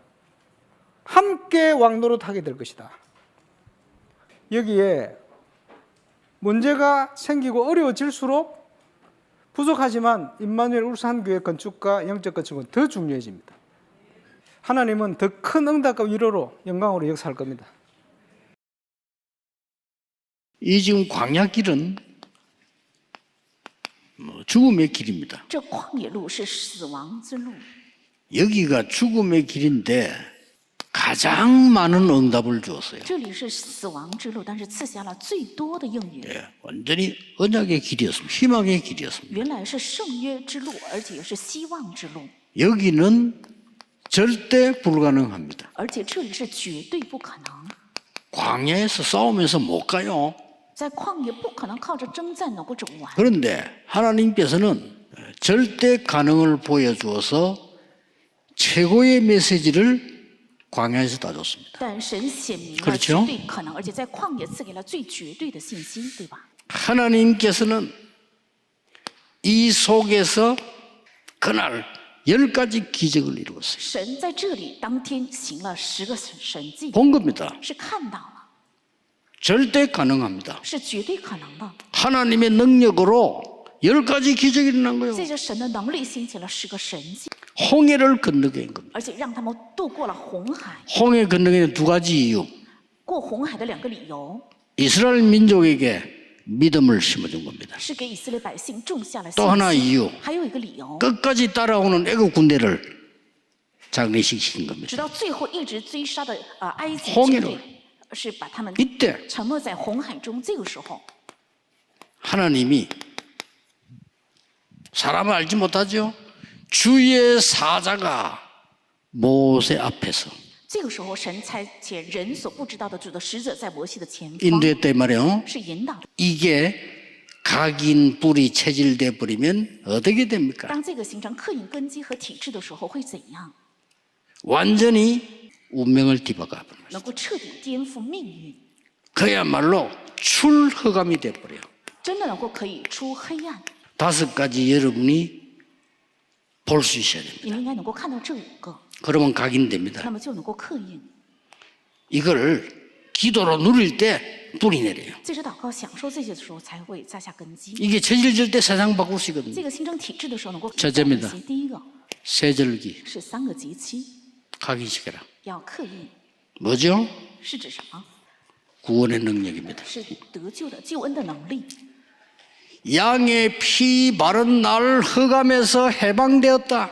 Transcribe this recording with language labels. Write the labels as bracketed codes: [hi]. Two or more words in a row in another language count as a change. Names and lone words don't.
[ko] 함께 왕노릇하게 될 것이다. 여기에 문제가 생기고 어려워질수록 부족하지만 임마누엘 울산교회 건축과 영적 건축은 더 중요해집니다. 하나님은 더 큰 응답과 위로로 영광으로 역사할 겁니다. 이 지금 광야길은 죽음의 길입니다. [zh] 这旷野路是死亡之路， [ko] 여기가 죽음의 길인데 가장 많은 응답을 주었어요. [zh] 这里是死亡之路，但是赐下了最多的应允。 [ko] 예, 완전히 언약의 길이었습니다. 희망의 길이었습니다. [zh] 原来是圣约之路，而且是希望之路， [ko] 여기는 절대 불가능합니다. [zh] 而且这里是绝对不可能。 [ko] 광야에서 싸우면서 못 가요. [zh] 在旷野不可能靠着征战能够走完， [ko] 그런데 하나님께서는 절대 가능을 보여주어서 최고의 메시지를 광야에서 다 줬습니다. [zh] 但神显明了 [ko] 그렇죠 [zh] 绝对可能，而且在旷野赐给了最绝对的信心，对吧？ [ko] 하나님께서는 이 속에서 그날 10가지 기적을 이루었어요. [zh] 神在这里当天行了10个神迹， [ko] 본 겁니다. [zh] 是看到了， [ko] 절대 가능합니다. [zh] 是绝对可能的。 [ko] 하나님의 능력으로 10가지 기적이 일어난 거예요. [zh] 借着神的能力兴起了10个神迹， [ko] 홍해를 건너게 한 겁니다. [zh] 而且让他们渡过了红海。 [ko] 홍해 건너기는 두 가지 이유. [zh] 过红海的2个理由 [ko] 이스라엘 민족에게 믿음을 심어준 겁니다. [zh] 是给以色列百姓种下了信 [ko] 또 하나 [zh] 心， [ko] 이유. [zh] 还有一个理由， [ko] 끝까지 따라오는 애국 군대를 장례식시킨 겁니다. [zh] 直到最后一直追杀的埃及 [ko] 홍해로 [zh] 军队，是把他们 [ko] 이때 [zh] 沉没在红海中。这个时候， [ko] 하나님이 사람을 알지 못하죠. 주의 사자가 모세 앞에서 [zh] 这个时候神差遣人所不知道的主的使者在摩西的前方， [ko] 인도했단 말이에요. [zh] 是引导的。 [ko] 이게 각인 뿌리 체질돼 버리면 어떻게 됩니까? [zh] 当这个形成刻印根基和体制的时候，会怎样？ [ko] 완전히 운명을 뒤바꿔 버립니다. [zh] 能够彻底颠覆命运， [ko] 그야말로 출허감이 돼 버려요. [zh] 真的能够可以出黑暗。 [ko] 5가지 여러분이 볼 수 있어야 됩니다. [zh] 你们应该能够看到这5个， [ko] 그러면 각인됩니다. [zh] 那么就能够刻印。 [ko] 이걸 기도로 누릴 때 뿌리 내려요. [zh] 借着祷告享受这些的时候，才会扎下根基。 [ko] 이게 체질질 때 세상 바꿀 수 있거든요. [zh] 这个新生体制的时候，能够 [ko] 첫째입니다. [zh] 第一个 [ko] 세절기 [zh] 是3个节期 [ko] 각인시켜라. [zh] 要刻印， [ko] 뭐죠? [zh] 是指什么？ [ko] 구원의 능력입니다. [zh] 是得救的救恩的能力。 [ko] 양의 피 바른 날 흑암에서 해방되었다.